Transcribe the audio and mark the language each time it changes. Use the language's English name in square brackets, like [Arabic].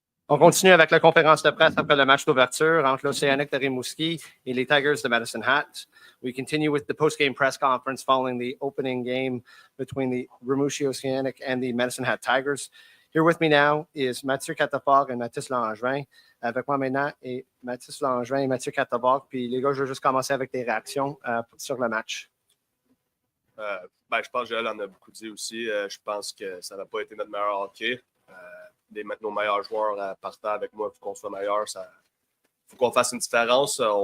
[French] On continue avec la conférence de presse après le match d'ouverture entre l'Océanic de Rimouski et les Tigers de Medicine Hat. [English] We continue with the post-game press conference following the opening game between the Rimouski Oceanic and the Medicine Hat Tigers. Here with me now is Mathieu Catavog et Mathis Langevin. [French] Avec moi maintenant est Mathis Langevin et Mathieu Catavog. Puis les gars, je vais juste commencer avec des réactions sur le match. Je pense que Joël en a beaucoup dit aussi. Je pense que ça n'a pas été notre meilleur hockey. Nos meilleurs joueurs partant avec moi pour qu'on soit meilleur. Il faut qu'on fasse une différence.